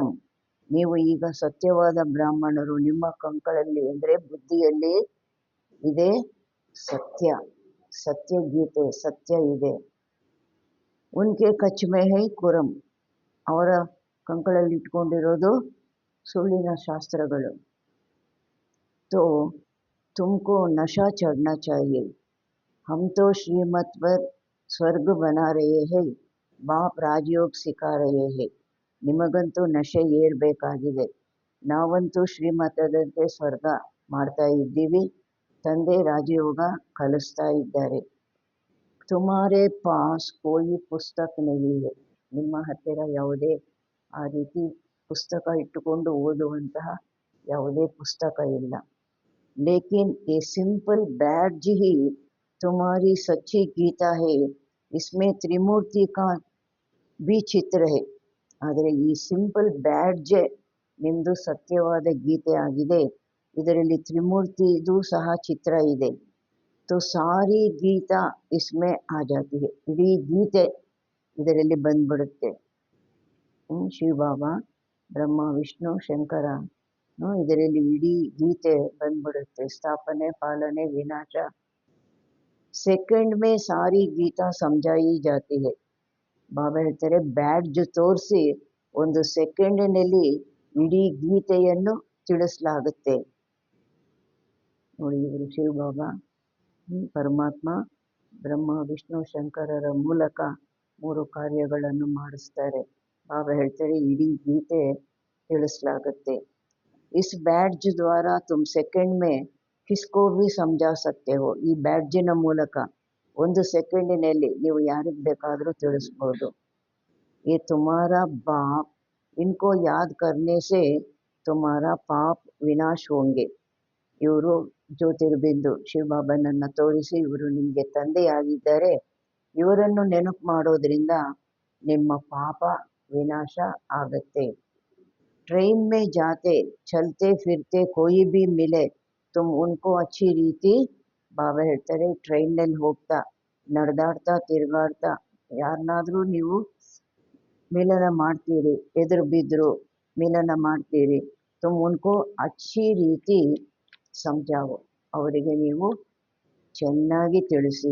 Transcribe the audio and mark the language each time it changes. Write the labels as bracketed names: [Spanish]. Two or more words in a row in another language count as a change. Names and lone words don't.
[Kannada] ನೀವು ಈಗ ಸತ್ಯವಾದ ಬ್ರಾಹ್ಮಣರು, ನಿಮ್ಮ ಕಂಕಳಲ್ಲಿ ಅಂದರೆ ಬುದ್ಧಿಯಲ್ಲಿ ಇದೆ ಸತ್ಯ, ಸತ್ಯ ಗೀತೆ, ಸತ್ಯ ಇದೆ. [Hindi] उनके कच्छ में है कुरान, [Kannada] ಅವರ ಕಂಕಳಲ್ಲಿ ಇಟ್ಕೊಂಡಿರೋದು ಸುಳ್ಳಿನ ಶಾಸ್ತ್ರಗಳು. [Hindi] तो तुमको नशा चढ़ना चाहिए. हम तो श्रीमत पर स्वर्ग बना रहे हैं, बाप राजयोग सिखा रहे हैं. [Kannada] ನಿಮಗಂತೂ ನಶೆ ಏರಬೇಕಾಗಿದೆ. ನಾವಂತೂ ಶ್ರೀಮತದಂತೆ ಸ್ವರ್ಗ ಮಾಡ್ತಾ ಇದ್ದೀವಿ, ತಂದೆ ರಾಜಯೋಗ ಕಲಿಸ್ತಾ ಇದ್ದಾರೆ. [Hindi] तुम्हारे पास कोई पुस्तक नहीं है, [Kannada] ನಿಮ್ಮ ಹತ್ತಿರ ಯಾವುದೇ ಆ ರೀತಿ ಪುಸ್ತಕ ಇಟ್ಟುಕೊಂಡು ಓದುವಂತಹ ಯಾವುದೇ ಪುಸ್ತಕ ಇಲ್ಲ. [Hindi] ಲೇಕಿನ್ ये सिंपल बैज ही तुम्हारी सच्ची गीता है, इसमें त्रिमूर्ति का भी ಚಿತ್ರ है. [Kannada] ಆದರೆ ಈ ಸಿಂಪಲ್ ಬ್ಯಾಡ್ಜೆ ನಿಮ್ಮದು ಸತ್ಯವಾದ ಗೀತೆ ಆಗಿದೆ, ಇದರಲ್ಲಿ ತ್ರಿಮೂರ್ತಿದು ಸಹ ಚಿತ್ರ ಇದೆ. [Hindi] तो सारी गीता इसमें आ जाती है, [Kannada] ಇಡೀ ಗೀತೆ ಇದರಲ್ಲಿ ಬಂದ್ಬಿಡುತ್ತೆ. ಶಿವಬಾಬಾ, ಬ್ರಹ್ಮ, ವಿಷ್ಣು, ಶಂಕರ, ಇದರಲ್ಲಿ ಇಡೀ ಗೀತೆ ಬಂದ್ಬಿಡುತ್ತೆ. ಸ್ಥಾಪನೆ, ಪಾಲನೆ, ವಿನಾಶ. [Hindi] सेकंड में सारी गीता समझाई जाती है. [Kannada] ಬಾಬಾ ಹೇಳ್ತಾರೆ, ಬ್ಯಾಡ್ಜ್ ತೋರಿಸಿ ಒಂದು ಸೆಕೆಂಡಿನಲ್ಲಿ ಇಡೀ ಗೀತೆಯನ್ನು ತಿಳಿಸಲಾಗುತ್ತೆ. ನೋಡಿ, ಇವರು ಶಿವಬಾಬಾ, ಪರಮಾತ್ಮ, ಬ್ರಹ್ಮ, ವಿಷ್ಣು, ಶಂಕರರ ಮೂಲಕ 3 ಕಾರ್ಯಗಳನ್ನು ಮಾಡಿಸ್ತಾರೆ. ಬಾಬಾ ಹೇಳ್ತಾರೆ, ಇಡೀ ಗೀತೆ ತಿಳಿಸಲಾಗುತ್ತೆ. [Hindi] इस बैज द्वारा तुम सेकंड में किसको भी समझा सकते हो. [Kannada] ಈ ಬ್ಯಾಡ್ಜಿನ ಮೂಲಕ ಒಂದು ಸೆಕೆಂಡಿನಲ್ಲಿ ನೀವು ಯಾರಿಗೆ ಬೇಕಾದರೂ ತಿಳಿಸ್ಬೋದು. [Hindi] ये तुम्हारा बाप, इनको याद करने से तुम्हारा पाप विनाश होंगे. [Kannada] ಇವರು ಜ್ಯೋತಿರ್ಬಿಂದು ಶಿವಬಾಬನನ್ನು ತೋರಿಸಿ, ಇವರು ನಿಮಗೆ ತಂದೆಯಾಗಿದ್ದಾರೆ, ಇವರನ್ನು ನೆನಪು ಮಾಡೋದ್ರಿಂದ ನಿಮ್ಮ ಪಾಪ ವಿನಾಶ ಆಗತ್ತೆ. [Hindi] ट्रेन में जाते चलते फिरते कोई भी मिले तुम उनको अच्छी रीति [Kannada] ಬಾಬಾ ಹೇಳ್ತಾರೆ, ಟ್ರೈನ್ನಲ್ಲಿ ಹೋಗ್ತಾ ನಡೆದಾಡ್ತಾ ತಿರುಗಾಡ್ತಾ ಯಾರನ್ನಾದ್ರೂ ನೀವು ಮಿಲನ ಮಾಡ್ತೀರಿ, ಎದುರು ಬಿದ್ದರು ಮಿಲನ ಮಾಡ್ತೀರಿ, [Hindi] तुम उनको अच्छी रीति समझाओ, [Kannada] ಅವರಿಗೆ ನೀವು ಚೆನ್ನಾಗಿ ತಿಳಿಸಿ.